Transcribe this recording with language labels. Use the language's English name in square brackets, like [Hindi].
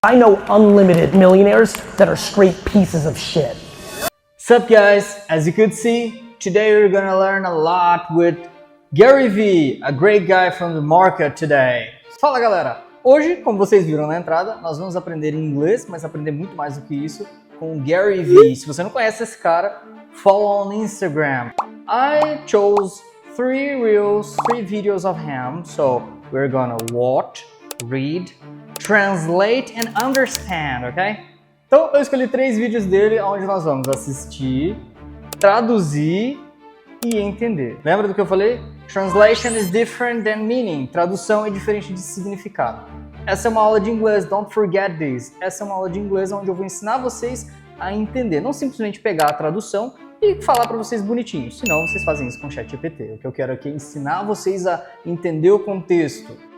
[English] I know unlimited millionaires that are straight pieces of shit. What's up, guys? As you could see, today we're gonna learn a lot with Gary Vee, a great guy from the market today. [Portuguese] Fala, galera! Hoje, como vocês viram na entrada, nós vamos aprender inglês, mas aprender muito mais do que isso com o Gary Vee. Se você não conhece esse cara, [English] follow on Instagram. I chose 3 videos of him, so we're gonna watch, read, translate and understand, ok? [Portuguese] Então eu escolhi 3 vídeos dele onde nós vamos assistir, traduzir e entender. Lembra do que eu falei? [English] Translation is different than meaning. [Portuguese] Tradução é diferente de significado. Essa é uma aula de inglês, [English] don't forget this. [Portuguese] Essa é uma aula de inglês onde eu vou ensinar vocês a entender, não simplesmente pegar a tradução e falar para vocês bonitinho, senão vocês fazem isso com o ChatGPT. O que eu quero aqui é ensinar vocês a entender o contexto.